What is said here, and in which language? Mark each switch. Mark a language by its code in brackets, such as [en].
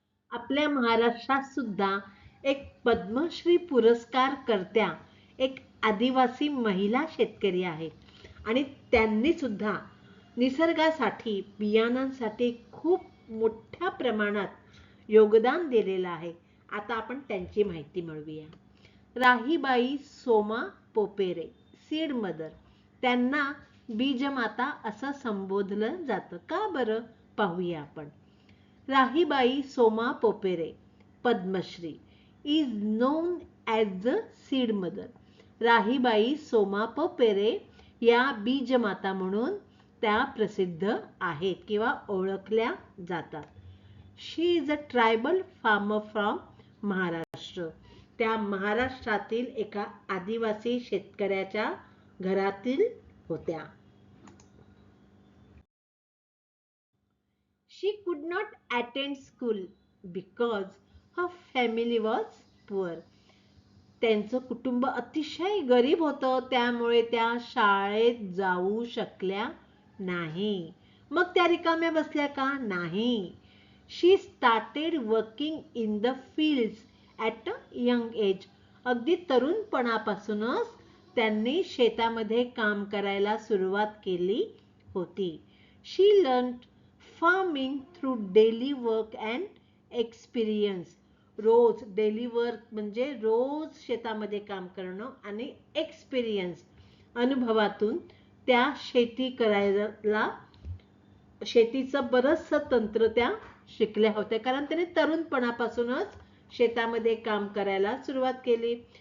[mr] आपल्या महाराष्ट्रात सुद्धा एक पद्मश्री पुरस्कार करत्या एक आदिवासी महिला शेतकरी आहेत आणि त्यांनी सुद्धा निसर्गासाठी, बियाणांसाठी खूप मोठ्या प्रमाणात योगदान दिलेलं आहे. आता आपण त्यांची माहिती मिळवूया. Rahibai Soma Popere, seed mother. त्यांना बीजमाता असं संबोधलं जातं. का बरं? पाहूया आपण. [en] Rahibai Soma Popere, Padmashri, is known as the seed mother. [mr] Rahibai Soma Popere या बीजमाता म्हणून त्या प्रसिद्ध आहेत किंवा ओळखल्या जातात. [en] She is a tribal farmer from Maharashtra. [mr] त्या महाराष्ट्रातील एका आदिवासी शेतकऱ्याच्या घरातील होत्या. [en] She could not attend school because her family was poor. [mr] त्यांचं कुटुंब अतिशय गरीब होतं, त्यामुळे त्या शाळेत जाऊ शकल्या नाही. मग त्या रिकाम्या बसल्या का? नाही. [en] She started working in the fields at a young age. [mr] अगदी तरुणपणापासूनच त्यांनी शेतामध्ये काम करायला सुरुवात केली होती. [en] She learned farming through daily work and experience. [mr] Rose daily work म्हणजे रोज शेतामध्ये काम करणं आणि एक्सपिरियन्स अनुभवातून त्या शेती करायला शेतीचं बरचसं तंत्र त्या शिकल्या होत्या, कारण त्याने तरुणपणापासूनच शेतामध्ये काम करायला सुरुवात केली.